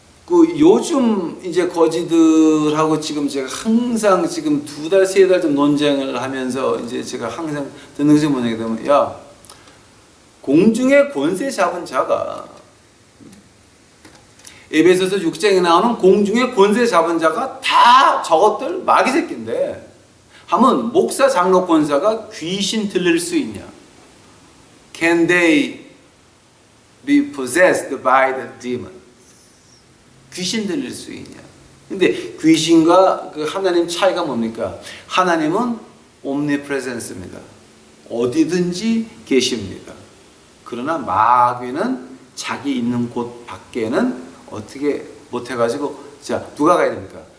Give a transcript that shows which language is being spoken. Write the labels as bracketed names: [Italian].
[Korean] 요즘 이제 거지들하고 지금 제가 항상 지금 2달, 3달 좀 논쟁을 하면서 이제 제가 항상 듣는 것이 뭐냐 그러면 야, 공중의 권세 잡은 자가 에베소서 6장에 나오는 공중의 권세 잡은 자가 다 저것들 마귀 새끼인데 하면 목사 장로 권사가 귀신 들릴 수 있냐? [English] Can they be possessed by the demon? [Korean] 귀신 들릴 수 있냐? 근데 귀신과 하나님 차이가 뭡니까? 하나님은 omnipresence입니다. 어디든지 계십니다. 그러나 마귀는 자기 있는 곳 밖에는 어떻게 못해가지고 자 누가 가야 됩니까?